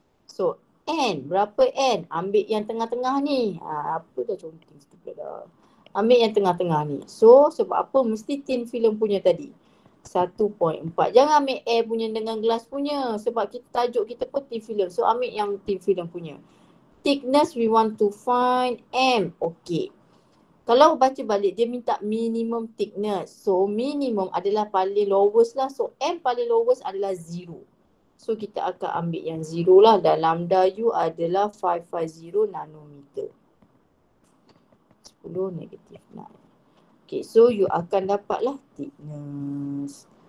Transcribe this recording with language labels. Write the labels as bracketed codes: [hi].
[ms] So N, berapa N? Ambil yang tengah-tengah ni. Apa dah conteng stupid dah. Ambil yang tengah-tengah ni. So sebab apa? Mesti thin film punya tadi. 1.4. Jangan ambil air punya dengan gelas punya. Sebab kita tajuk kita pun thin film. So ambil yang thin film punya. [en] Thickness we want to find M. [ms] Okay. Kalau baca balik dia minta minimum thickness. So minimum adalah paling lowest lah. So M paling lowest adalah 0. So kita akan ambil yang 0 lah. Dan lambda U adalah 550 nanometer. 10 negatif 9. Okay, so you akan dapatlah thickness.